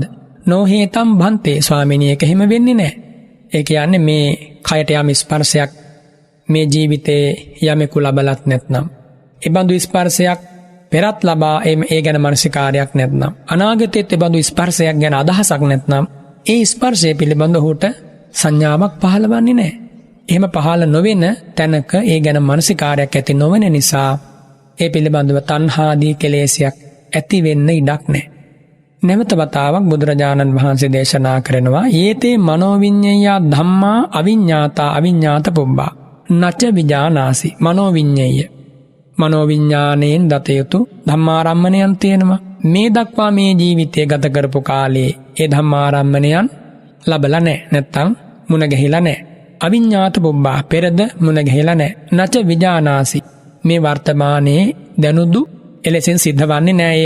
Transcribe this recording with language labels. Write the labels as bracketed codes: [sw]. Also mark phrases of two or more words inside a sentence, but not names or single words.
[pi] නොහේතම් භන්තේ [si] ස්වාමීනි ඒක එහෙම වෙන්නේ නැහැ. ඒ කියන්නේ මේ කයට යම් ස්පර්ශයක් මේ ජීවිතේ යමෙකු ලබලත් නැත්නම් එබඳු ස්පර්ශයක් පෙරත් ලබා ඒ ගැන මානසිකාරයක් නැත්නම් අනාගතයේත් එබඳු ස්පර්ශයක් ගැන අදහසක් නැත්නම් ඒ ස්පර්ශය පිළිබඳ ඔහුට සංඥාවක් පහළවන්නේ නැහැ. එහෙම පහළ නොවෙන තැනක ඒ ගැන මානසිකාරයක් ඇති නොවන නිසා ඒ පිළිබඳව තණ්හාදී කෙලෙසයක් ඇති වෙන්න ඉඩක් නැහැ. නැවත වතාවක් බුදුරජාණන් වහන්සේ දේශනා කරනවා [pi] යේතේ මනෝවිඤ්ඤය ධම්මා අවිඤ්ඤාතා අවිඤ්ඤාත පුබ්බා නච විජානාසි මනෝවිඤ්ඤය [si] මනෝවිඤ්ඤාණයෙන් දතයුතු ධම්මාරම්මණයන් තියෙනවා. මේ දක්වා මේ ජීවිතය ගත කරපු කාලේ ඒ ධම්මාරම්මණයන් ලබලා නැහැ. නැත්තම් මුණ ගැහිලා නැහැ. [pi] අවිඤ්ඤාත පුබ්බා [si] පෙරද මුණ ගැහිලා නැහැ. [pi] නච විජානාසි [si] මේ වර්තමානයේ දැනුදු එලෙසින් සිද්ධවන්නේ නැහැ.